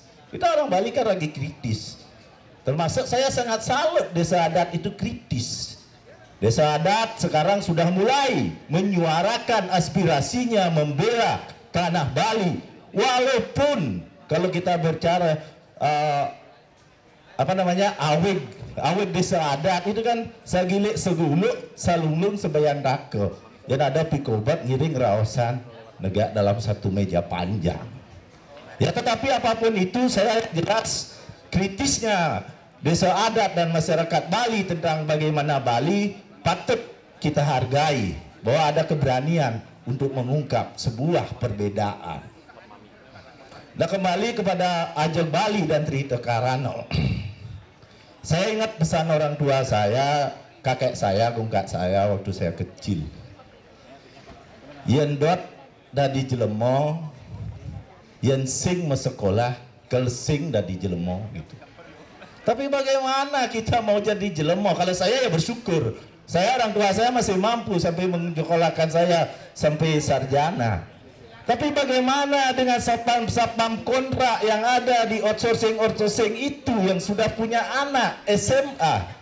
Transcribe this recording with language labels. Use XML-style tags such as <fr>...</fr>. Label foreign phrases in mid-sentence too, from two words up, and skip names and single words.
<id>Kita orang Bali kan lagi kritis. Termasuk saya sangat salut desa adat itu kritis. Desa adat sekarang sudah mulai menyuarakan aspirasinya membela tanah Bali. Walaupun kalau kita bicara aweg desa adat itu kan</id> <ban>sagilik seguluk salunglung sebayan dake.</ban> <id>Dan ada pikobat</id> <ban>ngiring raosan negak</ban> <id>dalam satu meja panjang. Ya tetapi apapun itu saya jelas kritisnya desa adat dan masyarakat Bali tentang bagaimana Bali patut kita hargai bahwa ada keberanian untuk mengungkap sebuah perbedaan. Nah kembali kepada Ajeng Bali dan Trihita Karano. Saya ingat pesan orang tua saya, kakek saya, gungkak saya waktu saya kecil.</id> <ban>Yen dot dadi jelemo, yen sing mesekolah, kel sing dadi jelemo gitu.</ban> <id>Tapi bagaimana kita mau jadi jelemo? Kalau saya ya bersyukur. Saya orang tua saya masih mampu sampai menyekolahkan saya sampai sarjana. Tapi bagaimana dengan satpam kontrak yang ada di outsourcing itu yang sudah punya anak SMA?</id>